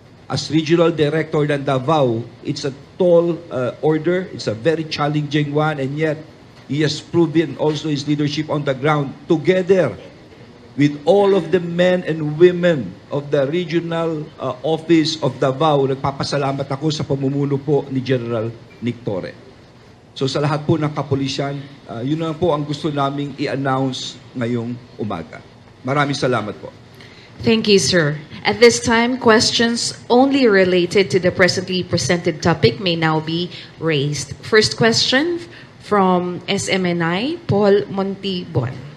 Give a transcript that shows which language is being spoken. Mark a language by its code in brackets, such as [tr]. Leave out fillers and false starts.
[en] As Regional Director ng Davao, it's a tall order, it's a very challenging one, and yet, he has proven also his leadership on the ground together with all of the men and women of the regional office of Davao. [tl] Nagpapasalamat ako sa pamumuno po ni General Nick Torre. So sa lahat po ng kapulisyan, yun na po ang gusto naming i-announce ngayong umaga. Maraming salamat po. [en] Thank you, sir. At this time, questions only related to the presently presented topic may now be raised. First question from SMNI, Paul Montibon.